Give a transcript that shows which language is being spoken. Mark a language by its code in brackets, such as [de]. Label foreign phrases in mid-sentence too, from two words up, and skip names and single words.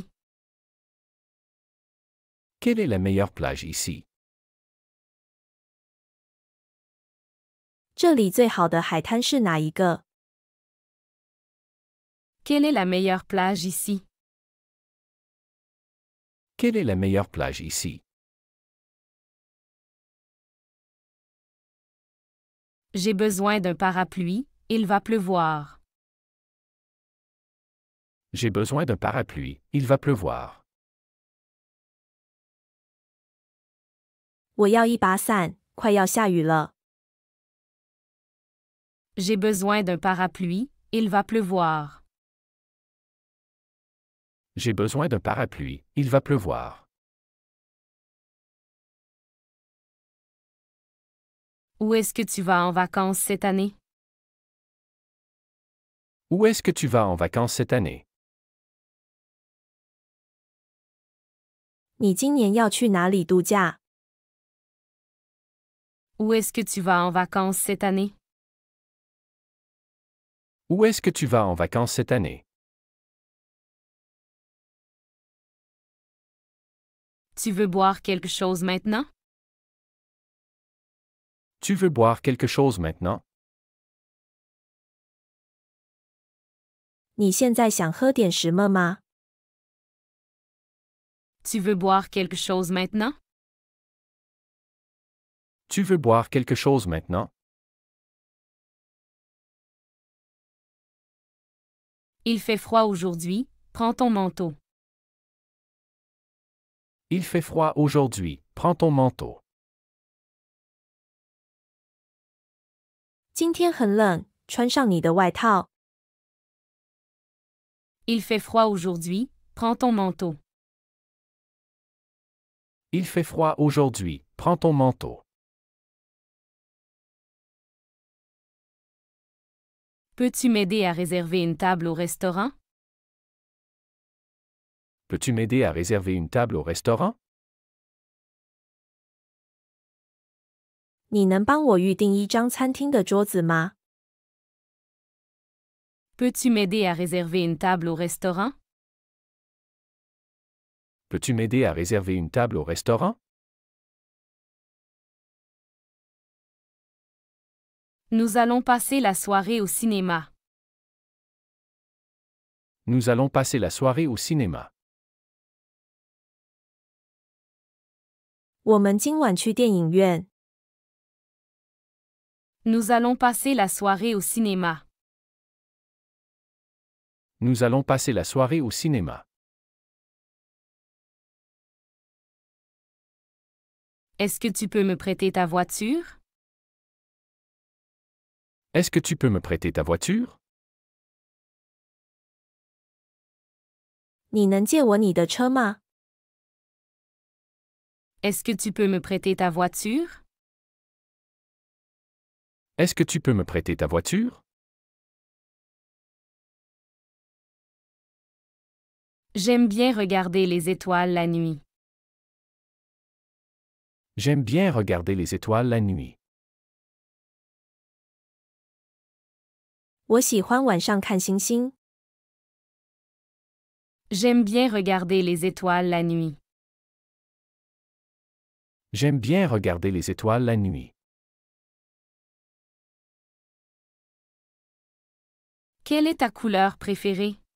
[fr] Quelle est la meilleure plage ici? [zh] 这里最好的海滩是哪一个？ [fr] Quelle est la meilleure plage ici? Quelle est la meilleure plage ici? J'ai besoin d'un parapluie, il va pleuvoir. J'ai besoin d'un parapluie, il va pleuvoir. [zh] 我要一把伞，快要下雨了。 [fr] J'ai besoin d'un parapluie, il va pleuvoir. J'ai besoin d'un parapluie, il va pleuvoir. Où est-ce que tu vas en vacances cette année? Où est-ce que tu vas en vacances cette année? [zh] 你今年要去哪里度假？ [fr] Où est-ce que tu vas en vacances cette année? Où est-ce que tu vas en vacances cette année? Tu veux boire quelque chose maintenant? Tu veux boire quelque chose maintenant? [zh] 你现在想喝点什么吗？ [fr] Tu veux boire quelque chose maintenant? Tu veux boire quelque chose maintenant? Il fait froid aujourd'hui, prends ton manteau. Il fait froid aujourd'hui, prends ton manteau. [zh] 今天很冷，穿上你的外套。 [fr] Il fait froid aujourd'hui, prends ton manteau. Il fait froid aujourd'hui, prends ton manteau. Peux-tu m'aider à réserver une table au restaurant? Peux-tu m'aider à réserver une table au restaurant? [zh] 你能帮我预订一张餐厅的桌子吗？ [fr] Peux-tu m'aider à réserver une table au restaurant? Peux-tu m'aider à réserver une table au restaurant? Nous allons passer la soirée au cinéma. Nous allons passer la soirée au cinéma. [zh] 我们今晚去电影院。 [fr] Nous allons passer la soirée au cinéma. Nous allons passer la soirée au cinéma. Est-ce que tu peux me prêter ta voiture? Est-ce que tu peux me prêter ta voiture? [zh] 你能借我你的车吗？ [fr] Est-ce que tu peux me prêter ta voiture? Est-ce que tu peux me prêter ta voiture? J'aime bien regarder les étoiles la nuit. J'aime bien regarder les étoiles la nuit. [zh] 我喜欢晚上看星星。 [fr] J'aime bien regarder les étoiles la nuit. J'aime bien regarder les étoiles la nuit. Quelle est ta couleur préférée?